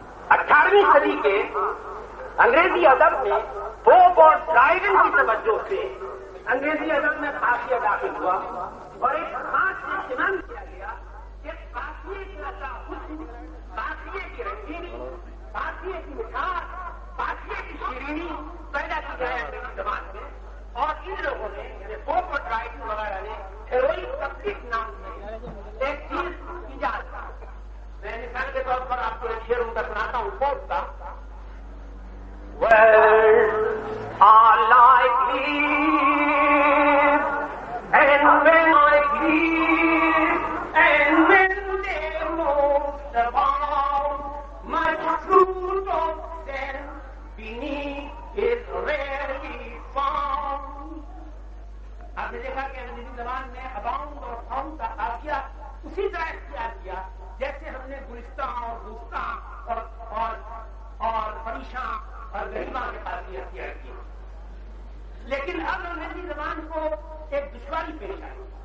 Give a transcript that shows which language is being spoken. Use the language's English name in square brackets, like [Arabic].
[Urdu] 18ویں صدی کے انگریزی ادب میں پوپ اور ڈرائیون کی توجہ سے انگریزی ادب میں قافیہ داخل ہوا اور ایک خاص اہتمام کیا گیا کہ قافیے کا حسن، قافیے کی رنگینی، قافیے کی مٹھاس، قافیے کی شیرینی پیدا کی جائے انگریزی زبان میں. اور ان لوگوں نے یعنی پوپ اور ڈرائیون وغیرہ نے ہیروئک تخلیق نام سے ایک چیز ایجاد کی. میں مثال کے طور پر آپ کو ایک شعر ان کا سناتا ہوں پوپ کا. [English] Words are like leaves, and when I leave, and when they most abound, much fruit of sense beneath is rarely found. [Urdu] آپ نے دیکھا کہ انگریزی زبان میں اباؤنڈ اور فاؤنڈ کا قافیہ اسی طرح اختیار کیا جیسے ہم نے گلستان اور دوستان اور پریشان اور غریباں کے قافیے اختیار کیے. لیکن اب انگریزی زبان کو ایک دشواری پیش آئی.